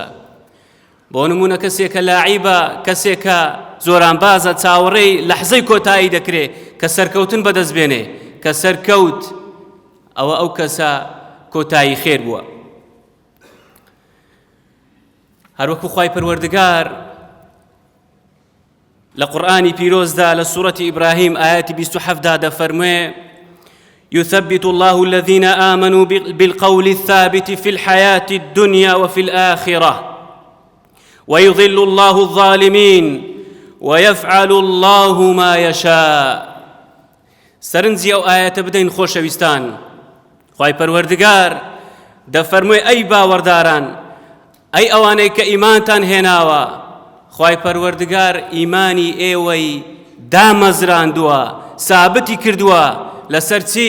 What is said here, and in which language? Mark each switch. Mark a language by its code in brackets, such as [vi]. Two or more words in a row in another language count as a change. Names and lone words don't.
[ckb] بۆ نمونە کەسێکە لاعیبە، کەسێکە زۆرانبازە، چاوەڕێی لەحزەی کۆتایی دەکرێت کە سەرکەوتن بەدەست بێنێ، کە سەرکەوت ئەوە ئەو کەسە کۆتایی خێر بووە. هەروەکو خوای پەروەردگار لە قورئانی پیرۆزدا لە سوورەتی ئیبراهیم ئایەتی 27 دەفەرموێ: [ar] يثبت الله الذين آمنوا بالقول الثابت في الحياة الدنيا وفي الآخرة ويضل الله الظالمين ويفعل الله ما يشاء. [ckb] سەرنجی ئەو ئایەتە بدەین خۆشەویستان. خوای پەروەردگار دەفەرموێ ئەی باوەڕداران، ئەی ئەوانەی کە ئیمانتان هێناوە، خوای پەروەردگار ئیمانی ئێوەی دامەزراندووە، سابتی کردووە لەسەر چی؟